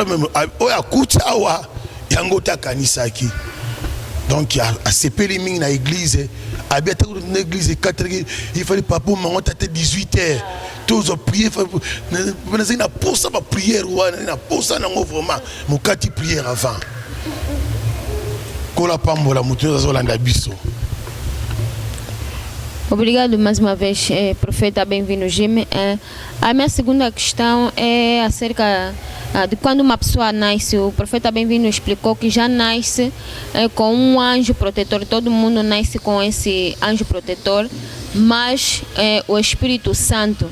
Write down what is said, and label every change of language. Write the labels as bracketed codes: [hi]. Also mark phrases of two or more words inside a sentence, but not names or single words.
[ln] oyo akuti awa yango takanisaki donc asepeli mingi na église abi atako na église 4 [fr] il fallait [ln] papa mango tata 18h [fr] tous prier [ln] na posa ba prière wana na posa nango vraiment mokati prière avant kola pambola mutu azolanda biso. [pt] Obrigado mais uma vez, profeta, bem-vindo, Jimmy. A minha segunda questão é acerca de quando uma pessoa nasce. O profeta Bem-vindo explicou que já nasce com um anjo protetor. Todo mundo nasce com esse anjo protetor, mas o Espírito Santo.